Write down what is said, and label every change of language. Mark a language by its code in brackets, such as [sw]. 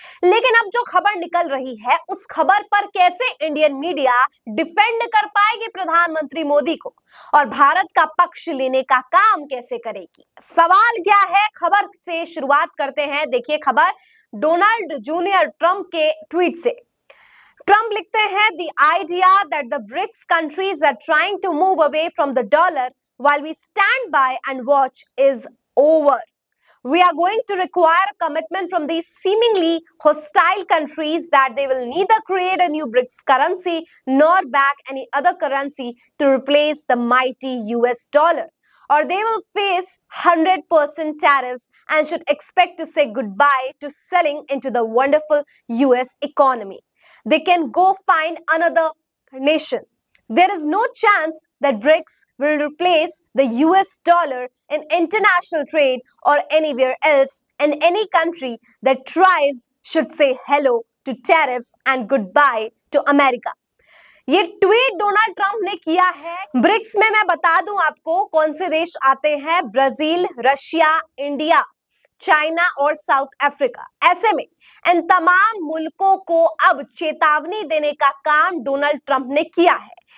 [hi] लेकिन अब जो खबर निकल रही है उस खबर पर कैसे इंडियन मीडिया डिफेंड कर पाएगी प्रधानमंत्री मोदी को और भारत का पक्ष लेने का काम कैसे करेगी। सवाल क्या है, खबर से शुरुआत करते हैं। देखिए खबर डोनाल्ड जूनियर ट्रंप के ट्वीट से। ट्रंप लिखते हैं, [en] the idea that the BRICS countries are trying to move away from the dollar while we stand by and watch is over. We are going to require a commitment from these seemingly hostile countries that they will neither create a new BRICS currency nor back any other currency to replace the mighty US dollar. Or they will face 100% tariffs and should expect to say goodbye to selling into the wonderful US economy. They can go find another nation. There is no chance that BRICS will replace the US dollar in international trade or anywhere else, and any country that tries should say hello to tariffs and goodbye to America. [hi] ये tweet Donald Trump ने किया है। BRICS में मैं बता दूं आपको कौन से देश आते हैं, ब्राजील, रशिया, इंडिया, चाइना और साउथ अफ्रीका। ऐसे में इन तमाम मुल्कों को अब चेतावनी देने का काम डोनाल्ड ट्रंप ने किया है।